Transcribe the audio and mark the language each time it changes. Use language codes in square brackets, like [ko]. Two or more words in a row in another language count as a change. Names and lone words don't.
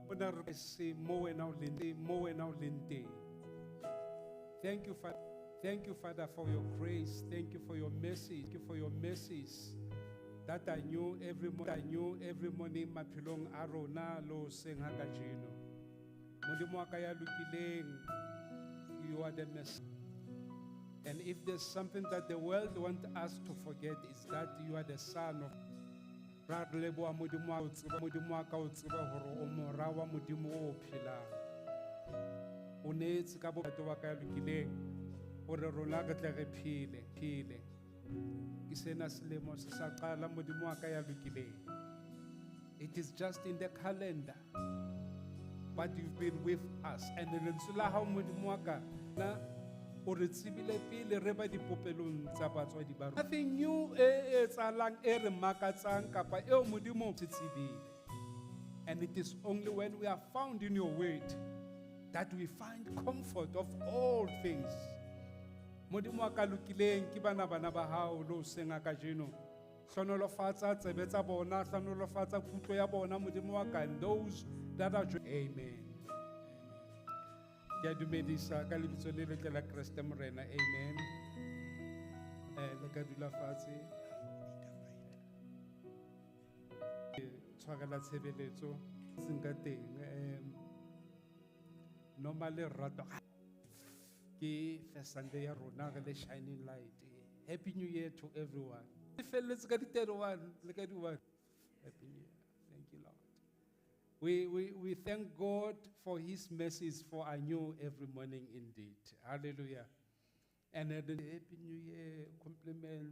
[en] say more and now lente. Thank you, Father. Thank you, Father, for your grace. Thank you for your mercy. Thank you for your mercies that I knew every morning. [st] Mapilong arona lo senga kajino. Modimo wa ka ya lokileng, [en] you are the Messiah. And if there's something that the world wants us to forget, is that you are the Son of God. [st] Modimo wa ka o tseba hore o mora wa Modimo o phelang. O neetse ka bophelo wa ka ya lokileng hore rona re tle re phele. Ke sena selemo se sa qala Modimo wa ka ya lokileng. [en] It is just in the calendar, but you've been with us. [st] And lentswe la hao Modimo wa ka na o re tsebile pele re ba dipopelong tsa batswadi ba rona. [en] Nothing new [st] e tsalang e re makatsang kapa eo Modimo se tsebile. [en] And it is only when we are found in your word that we find comfort of all things. [st] Modimo wa ka lokileng ke bana ba hao lo senga kajeno. Hlonolofatsa tsebe tsa bona, hlonolofatsa kutlo ya bona Modimo wa ka, [en] and those that are amen. [st] Ke a dumedisa ka lebitso le letle la Kriste Morena. Amen. Le ka dula fatshe. Tshwarela tshebeletso senka teng. Normally rato ke [en] first Sunday [st] ya rona re le [en] shining light. Happy New Year to everyone. Let's get it one. Look at one. Happy New Year. Thank you, Lord. We thank God for His mercies, for I know every morning indeed. Hallelujah. And the Happy New Year compliments.